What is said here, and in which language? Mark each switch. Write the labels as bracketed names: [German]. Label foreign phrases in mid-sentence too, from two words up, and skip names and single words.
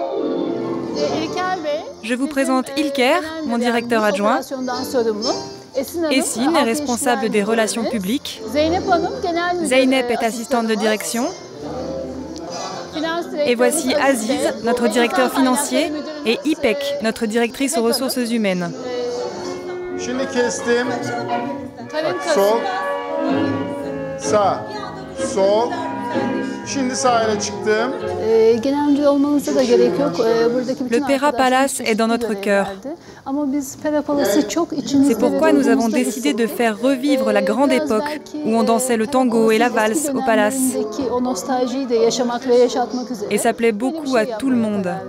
[French] Je vous présente Ilker, mon directeur adjoint. Essine est responsable des relations publiques. Zeynep est assistante de direction. Et voici Aziz, notre directeur financier, et İpek, notre directrice aux ressources humaines. [Turkish] Şimdi kestim. Sol. Sağ. Sol. Şimdi sağ ile çıktım. [French] Le Pera Palace est dans notre cœur. C'est pourquoi nous avons décidé de faire revivre la grande époque où on dansait le tango et la valse au palace. Et ça plaît beaucoup à tout le monde.